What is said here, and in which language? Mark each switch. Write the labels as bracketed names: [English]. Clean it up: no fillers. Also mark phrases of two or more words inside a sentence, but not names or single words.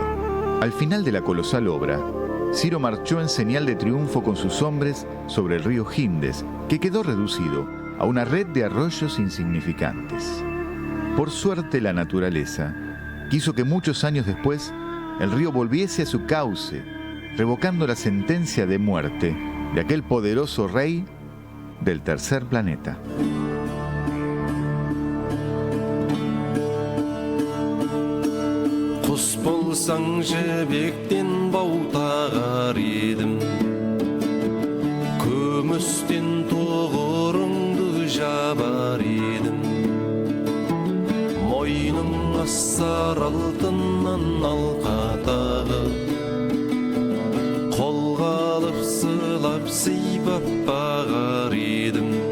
[Spanish] Al final de la colosal obra, Ciro marchó en señal de triunfo con sus hombres sobre el río Jindes, que quedó reducido a una red de arroyos insignificantes. Por suerte, la naturaleza quiso que muchos años después el río volviese a su cauce, revocando la sentencia de muerte de aquel poderoso rey del tercer planeta. [Kazakh] Құс болсаң жібектен баутағар едім, күмістен тоғырыңды жабар едім, мойның ассар алтыннан алқа тағып, қолға алып сылап сыйпап бағар едім.